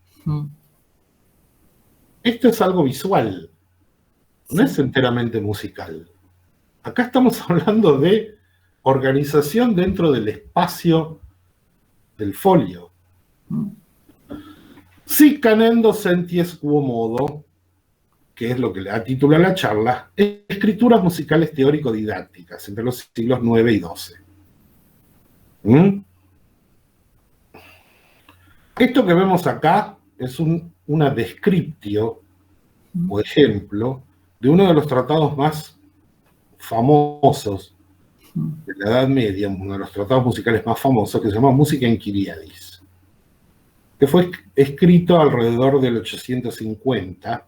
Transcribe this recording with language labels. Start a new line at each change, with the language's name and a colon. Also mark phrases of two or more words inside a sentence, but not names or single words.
Spanish: Esto es algo visual. No es enteramente musical. Acá estamos hablando de organización dentro del espacio del folio.
Latin: Si canendo senties quo modo,
Spanish: que es lo que le da título a la charla, escrituras musicales teórico-didácticas entre los siglos IX y XII. Esto que vemos acá es una descriptio, o ejemplo, de uno de los tratados más famosos de la Edad Media, uno de los tratados musicales más famosos, que se llama Musica Enchiriadis, que fue escrito alrededor del 850.